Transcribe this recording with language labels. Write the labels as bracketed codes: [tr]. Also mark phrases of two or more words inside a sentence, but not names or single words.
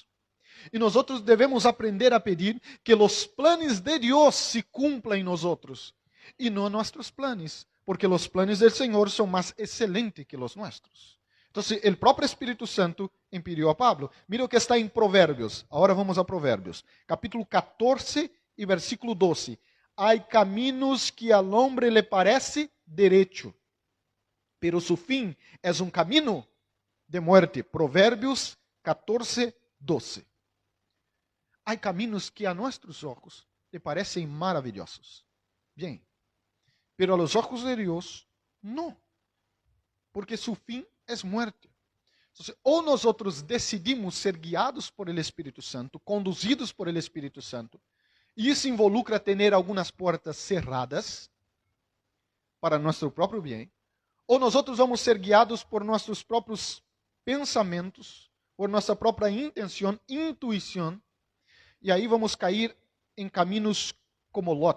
[pt] E nós devemos aprender a pedir que os planos de Deus se cumplam em nós, e não nossos planos, porque os planos do Senhor são mais excelentes que os nossos. Então, o próprio Espírito Santo impediu a Pablo. Mira o que está em Provérbios. Agora vamos a Provérbios. Capítulo 14 e versículo 12. Há caminhos que [es] al hombre le parece derecho, pero su fin es un camino de muerte. [pt] Provérbios 14, 12. Há caminhos que a nossos olhos le parecem maravilhosos. [es] Bien, pero a los ojos de Dios, no. Porque su fin es muerte. [pt] Entonces, ou [es] nosotros decidimos [pt] ser guiados [es] por el [pt] Espírito Santo, conduzidos [es] por el [pt] Espírito Santo, e isso involucra ter algumas portas cerradas para nosso próprio bem, ou nós vamos ser guiados por nossos próprios pensamentos, por nossa própria intenção, intuição, e aí vamos cair em caminhos como Lot.